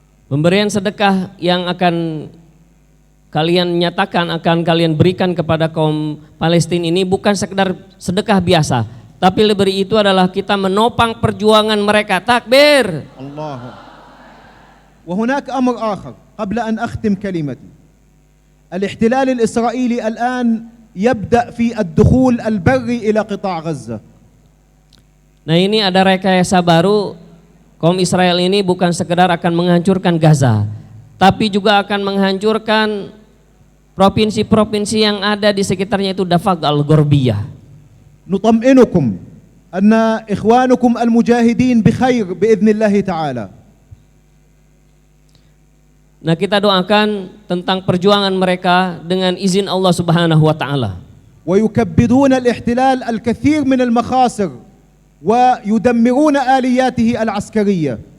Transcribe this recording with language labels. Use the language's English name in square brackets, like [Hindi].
[Indonesian] Pemberian sedekah yang akan kalian nyatakan, akan kalian berikan kepada kaum Palestina ini bukan sekedar sedekah biasa, tapi lebih dari itu adalah kita menopang perjuangan mereka. Takbir. [Arabic] الله. وهناك أمر آخر قبل أن أختم كلمتي. الاحتلال الإسرائيلي الآن يبدأ في الدخول البري إلى قطاع غزة. [Indonesian] Nah, ini ada rekayasa baru. Kaum Israel ini bukan sekedar akan menghancurkan Gaza, tapi juga akan menghancurkan provinsi-provinsi yang ada di sekitarnya, itu Dafaq al-Gharbiyah. [Arabic] نطمئنكم أن إخوانكم المجاهدين بخير بإذن الله تعالى. [Indonesian] Nah, kita doakan tentang perjuangan mereka dengan izin Allah Subhanahu wa taala. [Arabic] ويكبدون الاحتلال الكثير من المخاسر ويدمرون آلياته العسكرية.